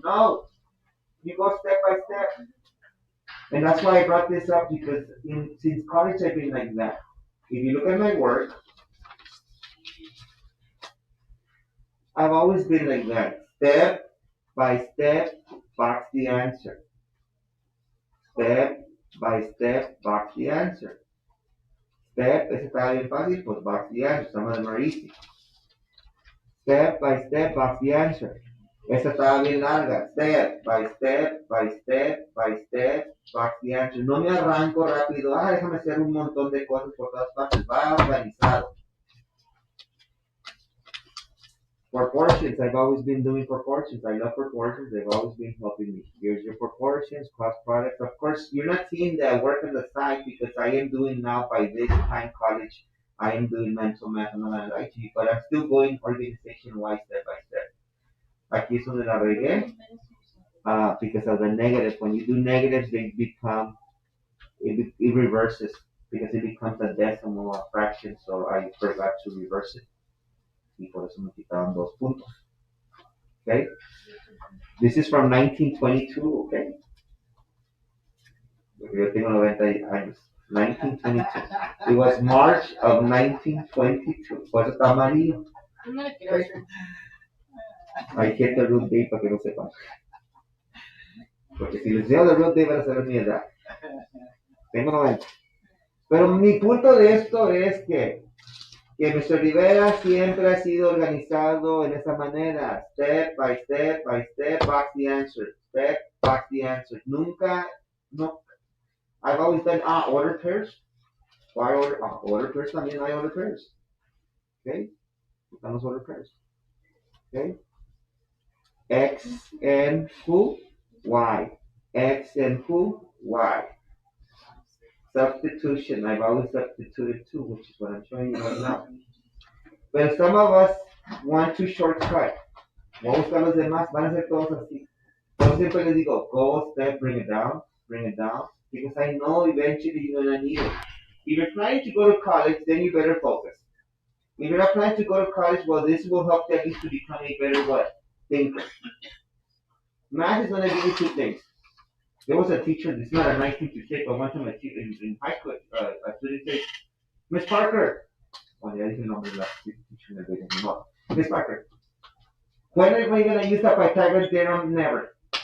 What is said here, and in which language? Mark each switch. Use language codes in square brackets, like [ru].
[en] No, you go step by step. And that's why I brought this up, because since college I've been like that. If you look at my work, I've always been like that. Step by step, box the answer. Step by step, box the answer. [es] Step, ese estaba bien fácil, pues [en] box the answer. Some of them are easy. Step by step, box the answer. [es] Esta estaba bien larga. [en] Step by step, by step, by step, box the answer. [es] No me arranco rápido. Ah, déjame hacer un montón de cosas por todas partes. Va organizado. [en] Proportions, I've always been doing proportions. I love proportions. They've always been helping me. Here's your proportions, cross products. Of course, you're not seeing the work on the side because I am doing now by this time college. I am doing mental math. I'm not going to lie to you, but I'm still going organization-wise, step by step. [es] Aquí es donde la regué, [en] because of the negatives. When you do negatives, they become, it reverses because it becomes a decimal, a fraction. So I forgot to reverse it. [es] Y por eso me quitaron 2 puntos. [en] Okay? This is from 1922, okay? [es] Porque yo tengo 90 años. 1922. [en] It was March of 1922. [es] Por eso está amarillo. [en] I hit the root date [es] para que no sepan. Porque si les digo [en] the root date [es] van a saber mi edad. Tengo 90. Pero mi punto de esto es que Mr. [en] Rivera [es] siempre ha sido organizado en esa manera, [en] step by step by step, box the answer, step, box the answer. Nunca, no, I've always done, order pairs. Why order pairs [es] también hay [en] order pairs. Okay, [es] están los [en] order pairs. Okay, X and who, Y. X and who, Y. Substitution, I've always substituted too, which is what I'm showing you right now. But some of us want to shortcut. [es] Voy a buscar los demás, van a ser todos así. Yo siempre les digo, [en] go step, bring it down, because I know eventually you're gonna need it. If you're planning to go to college, then you better focus. If you're not planning to go to college, well, this will help you at least to become a better what? Thinker. Math is gonna give you 2 things. There was a teacher, it's not a nice thing to say, but one time in high school, a student said, Miss Parker, well, [es] ya dije el nombre de la teacher, [en] no, Miss Parker, when are we going to use the Pythagoras theorem? Never.